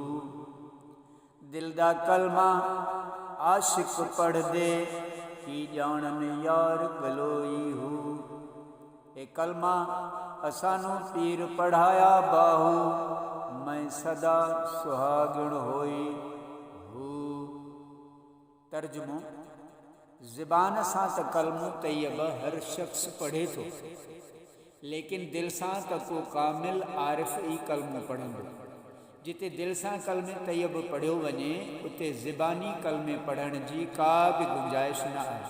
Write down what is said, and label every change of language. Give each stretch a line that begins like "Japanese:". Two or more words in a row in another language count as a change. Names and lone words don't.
Punjabi: ਦਿਲ ਦਾ ਕਲਮਾ ਆਸ਼ਿਕ ਪੜ੍ਹ ਦੇ, ਕੀ ਜਾਨ ਯਾਰ ਗਲੋਈ ਹੋ। ਏ ਕਲਮਾ ਅਸਾਨੂੰ ਪੀਰ ਪੜ੍ਹਾਇਆ ਬਾਹੂ, ਮੈਂ ਸਦਾ ਸੁਹਾਗਣ ਹੋਈ ਹੂੰ।
Sindhi: तर्जुमो, ज़िबान सां त कलमो तैयब हर शख्स पढ़े थो, लेकिन दिल सां त को कामिल आरिफ ई कलमो पढ़ंदो। जिते दिल सां कलमे तैयब पढ़ियो वञे, उते ज़िबानी कलमे पढ़ण जी का बि गुंजाइश न आहे।